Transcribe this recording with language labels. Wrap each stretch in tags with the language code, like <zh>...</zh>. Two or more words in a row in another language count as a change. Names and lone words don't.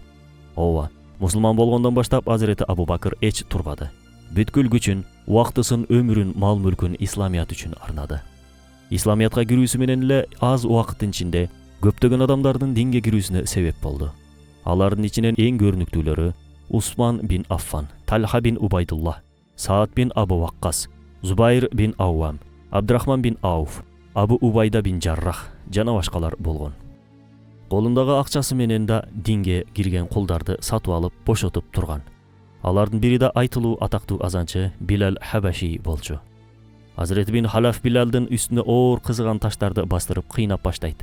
<ky>Ооба, мусулман болгондон баштап Азирети Абу Бакыр эч турбады. Бүткүл күчүн, убактысын, өмүрүн, мал-мүлкүн исламият үчүн арнады. Исламиятка кирүүсү менен эле аз убакыттын ичинде көптөгөн адамдардын динге кирүүсүнө себеп болду. Алардын ичинен эң көрүнүктүүлөрү Усман бин Аффан, Талха бин Убайдулла, Саад бин Абу Ваккас, Зубайр бин Ауам, Абдурахман бин Ауф, Абу Убайда бин Жаррах жана башкалар болгон. Колундагы акчасы менен да динге кирген кулдарды сатып алып, бошотуп турган. Алардын бири да айтылуу атактуу азанчы Билал Хабаши болчу. Азирети бин Халаф Билалдын үстүнө оор кызыган таштарды бастырып кыйнап баштайт.</ky>